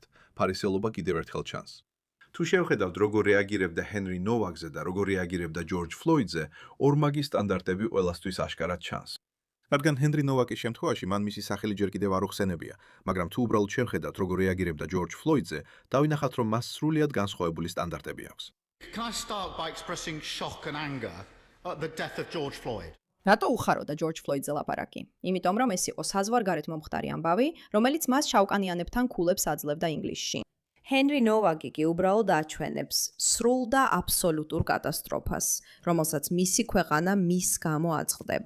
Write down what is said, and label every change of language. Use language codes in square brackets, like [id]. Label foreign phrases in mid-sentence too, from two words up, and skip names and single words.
[ka] ფარისეულობა კიდევ ერთხელ ჩანს. თუ შევხედავთ, როგორ რეაგირებდა ჰენრი ნოვაკზე და როგორ რეაგირებდა ჯორჯ ფლოიდზე, ორმაგი სტანდარტები ყველასთვის აშკარად ჩანს. რადგან ჰენრი ნოვაკის შემთხვევაში მან მისი სახელი ჯერ კიდევ არ უხსენებია, მაგრამ თუ უბრალოდ შევხედავთ, როგორ რეაგირებდა ჯორჯ ფლოიდზე, დავინახავთ, რომ მას სრულიად განსხვავებული სტანდარტები აქვს. [en] Can I start by expressing shock and anger at the death of George Floyd? [ka] რატო უხაროდა ჯორჯ ფლოიდზე ლაპარაკი? იმიტომ რომ ეს იყო საზღვარგარეთ მომხდარი ამბავი, რომელიც მას შავკანიანებთან ქულებს აძლევდა ინგლისში. ჰენრი ნოვაკი კი უბრალოდ აჩვენებს სრულ და აბსოლუტურ კატასტროფას, რომელსაც მისი ქვეყანა მის გამო აწყდება.